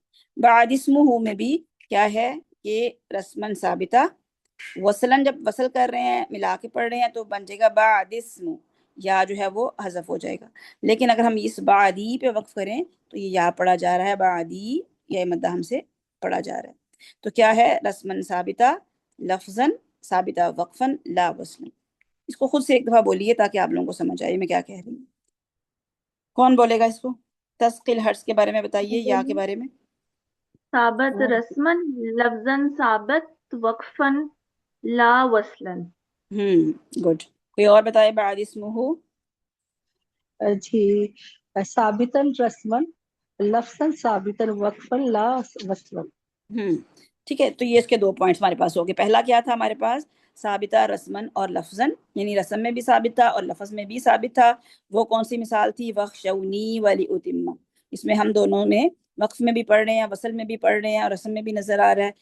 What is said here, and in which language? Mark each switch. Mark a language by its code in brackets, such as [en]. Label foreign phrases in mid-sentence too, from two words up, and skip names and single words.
[hi] बादिस्मुहु में भी क्या है कि [ar] رسما ثابتة, [hi] वसलन जब वसल कर रहे हैं, मिला के पढ़ रहे हैं, तो बन जाएगा बादिस्मु, या जो है वो हजफ हो जाएगा। लेकिन अगर हम इस बादी पे वक्फ करें तो ये या पढ़ा जा रहा है, बादी, ये मद्दा हमसे पढ़ा जा रहा है। तो क्या है, [ar] رسما ثابتة، لفظا ثابتة وقفا لا وصلا. [hi] इसको खुद से एक दफा बोलिए ताकि आप लोगों को समझ आए मैं क्या कह रही हूँ। कौन बोलेगा इसको, तस्किल हर्स के बारे में बताइए, या के बारे में। [ar] ثابت رسما، لفظا ثابت، وقفا لا وصلا. [hi] गुड। कोई और बताए [ar] بعد اسمه. جي، ثابتا رسما، لفظا ثابتا وقفا لا وصلا. [hi] हम्म ठीक है, तो ये इसके दो पॉइंट्स हमारे पास हो गए। पहला क्या था हमारे पास, [ar] ثابتة رسما [hi] और लफ्जन, यानी रस्म में भी साबित था और लफ्ज में भी साबित था। वो कौन सी मिसाल थी, वख्शौनी वाली उतिम्मा। इसमें हम दोनों में वक्फ में भी पढ़ रहे हैं, वसल में भी पढ़ रहे हैं, और रस्म में भी नजर आ रहा है।